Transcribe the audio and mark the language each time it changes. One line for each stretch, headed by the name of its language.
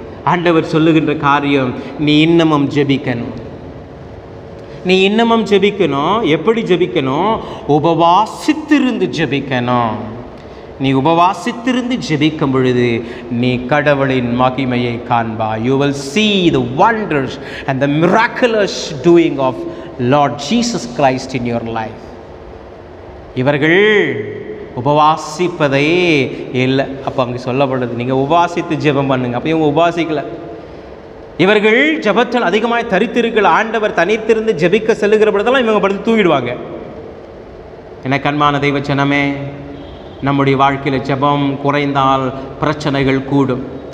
Tamil: ஆண்டவர் சொல்லுகின்ற காரியம், நீ இன்னமும் ஜெபிக்கணும். நீ இன்னமும் ஜெபிக்கணும். எப்படி ஜெபிக்கணும்? உபவாசித்திருந்து ஜெபிக்கணும். நீ உபவாசித்திருந்து ஜெபிக்கும் பொழுது நீ கடவுளின் மகிமையை காண்பாய்.
English: You will see the wonders and the miraculous doing of Lord Jesus Christ in your life.
Tamil: இவர்கள் உபவாசிப்பதே இல்லை. அப்போ அங்கே சொல்லப்படுது, நீங்கள் உபவாசித்து ஜெபம் பண்ணுங்க. அப்போ இவங்க உபவாசிக்கல. இவர்கள் ஜெபத்தில் அதிகமாக தரித்திருக்கிற ஆண்டவர் தனித்திருந்து ஜெபிக்க செல்லுகிற பொழுதெல்லாம் இவங்க படுத்து தூங்கிடுவாங்க. எனக்கு அன்பான தெய்வ ஜனமே, நம்முடைய வாழ்க்கையில் ஜெபம் குறைந்தால் பிரச்சனைகள் கூடும்.